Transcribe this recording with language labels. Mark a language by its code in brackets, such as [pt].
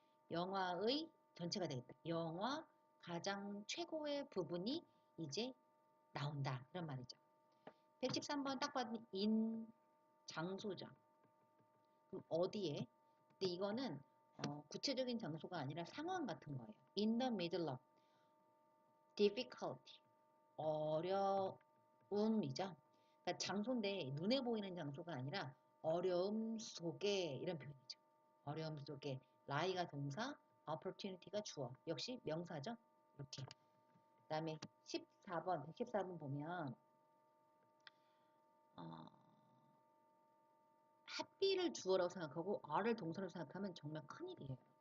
[ko] 영화의 전체가 되겠다. 영화 가장 최고의 부분이 이제 나온다. 이런 말이죠. 113번 딱 봐도 in 장소죠. 그럼 어디에? 근데 이거는 구체적인 장소가 아니라 상황 같은 거예요. [en] In the middle of difficulty. [ko] 어려움이죠. 그러니까 장소인데 눈에 보이는 장소가 아니라 어려움 속에 이런 표현이죠. 어려움 속에 lie가 동사, opportunity가 주어. 역시 명사죠. 이렇게. 그 다음에 114번 보면 happy를 주어라고 생각하고 are를 동사로 생각하면 정말 큰일이에요.